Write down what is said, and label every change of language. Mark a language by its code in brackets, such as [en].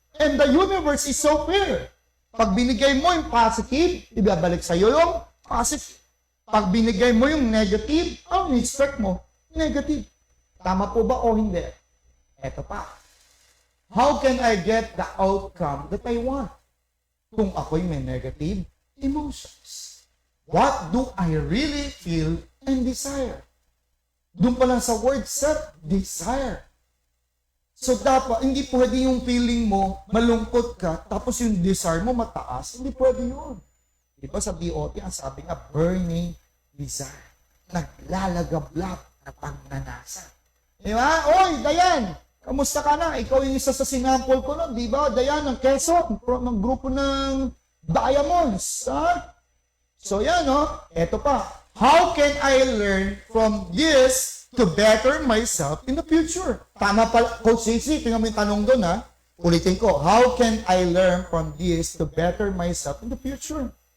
[en] And the universe is so fair. [tl] Pag binigay mo yung positive, ibabalik sa'yo yung positive. Pag binigay mo yung negative, ang expect mo? Negative. Tama po ba o hindi? Eto pa. [en] How can I get the outcome that I want? [tl] Kung ako'y may negative emotions. [en] What do I really feel and desire? [tl] Doon pa lang sa word set, desire. So dapat, hindi pwede yung feeling mo, malungkot ka, tapos yung desire mo mataas. Hindi pwede yun. Diba sa BOT, ang sabi nga, burning desire. Naglalagablak na pagnanasa. Diba? Oy, Dayan! Kamusta ka na? Ikaw yung isa sa sinample ko nun, diba? Dayan, ng Quezon, ng grupo ng Diamonds. Ha? So yan, no? Eto pa. [en] How can I learn from this to better myself in the future? [tl] Tama pa, Coach CC, tingnan mo yung tanong doon, ha? Ulitin ko, [en] how can I learn from this to better myself in the future?